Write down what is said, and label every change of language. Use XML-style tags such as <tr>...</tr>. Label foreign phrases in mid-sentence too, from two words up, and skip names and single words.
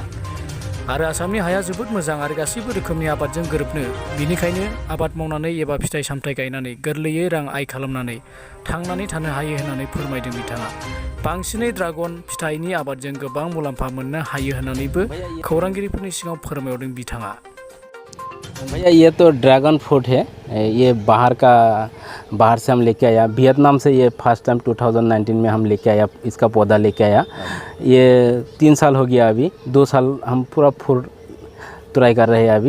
<brx>आरो आसामनि हाया जोबोद मोजां आरो गासैबो रोखोमनि आबादजों गोरोबनो, बिनिखायनो आबाद मावनानै एबा फिथाइ सामथाइ गायनानै गोरलैयै रां आय खालामनानै थांनानै थानो हायो होननानै फोरमायदों बिथाङा। बांसिनै ड्रागन फिथाइनि आबादजों गोबां मुलाम्फा मोननो हायो होननानैबो खौरांगिरिफोरनि सिगाङाव फोरमायदों बिथाङा।</brx> <hi>भैया ये तो</hi> <en>dragon fruit</en> <hi>है, ये बाहर से हम लेके आया, वियतनाम से। ये</hi> <en>first time</en> <hi>2019 में हम लेके आया, इसका पौधा लेके आया। ये 3 साल हो गया, अभी 2 साल हम पूरा</hi> <en>fruit try</en> <hi>कर रहे हैं अभी।</hi>